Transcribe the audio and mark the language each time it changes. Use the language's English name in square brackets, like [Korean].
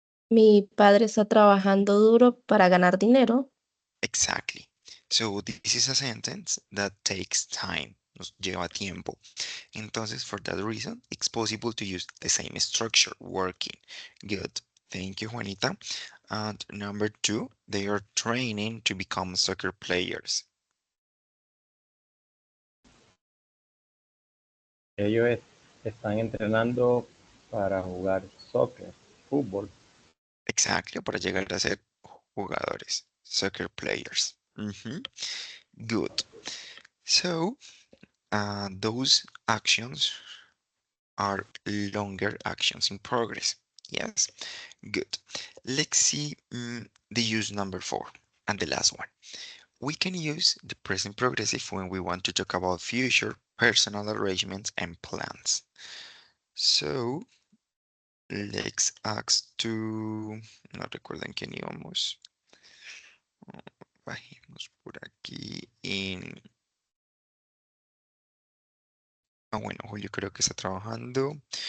[Spanish] Mi padre está trabajando duro para ganar dinero. [English] Exactly. So this is a sentence that takes time. [Spanish] Nos lleva tiempo. [English] Entonces, for that reason, it's possible to use the same structure, working. Good. Thank you, Juanita. And number two, they are training to become soccer players. [Spanish] Ellos están entrenando para jugar soccer, fútbol. [English] Exactly, [Spanish] para llegar a ser [English] jugadores, soccer players. Mhm. Good. So, those actions are longer actions in progress. Yes, good. Let's see the use number 4 and the last one. We can use the present progressive when we want to talk about future personal arrangements and plans. So, let's ask to... [Spanish] No recuerden quién íbamos. Bajemos por aquí en... Ah, bueno, Julio creo que está trabajando.